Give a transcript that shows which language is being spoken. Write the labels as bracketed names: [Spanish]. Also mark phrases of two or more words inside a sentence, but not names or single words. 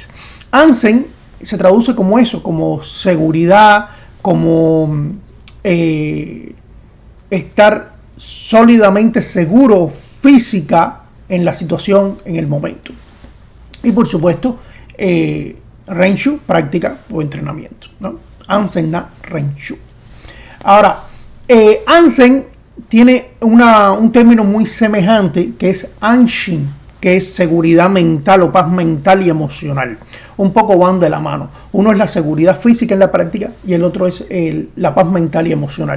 [Spanish] Anzen se traduce como eso, como seguridad, como estar sólidamente seguro física en la situación, en el momento. Y por supuesto, Renshu, práctica o entrenamiento, ¿no? [Japanese] Anzen na Renshu. [Spanish] Ahora, Anzen tiene un término muy semejante que es Anshin, que es seguridad mental o paz mental y emocional. Un poco van de la mano. Uno es la seguridad física en la práctica y el otro es la paz mental y emocional.